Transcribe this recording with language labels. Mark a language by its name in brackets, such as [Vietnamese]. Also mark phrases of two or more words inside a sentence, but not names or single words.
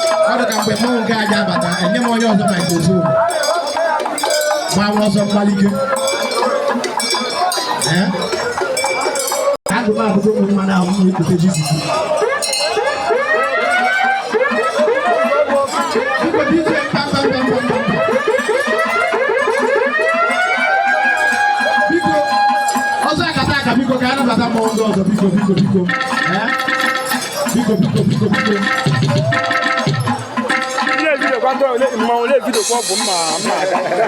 [Igbo] Ọ dị ka mgbe mmọnwụ nke a ji abata, enye m onye ọzọ microphone. Gba nwa ọsọ mgbalike. Eh? Agụ m abụgo ụmụ mmadụ ahụ m na-ekute Jizọs. Biko, DJ, pam, pam, pam, pam, pam. Biko, ọzọ akata aka, biko, ka a nabata mmọnwụ ndị ọzọ, biko, biko, biko. Eh? Biko, biko, biko, biko. Ile video kwa ndo, ile mma, ile video kwa bụ mma, mma aga.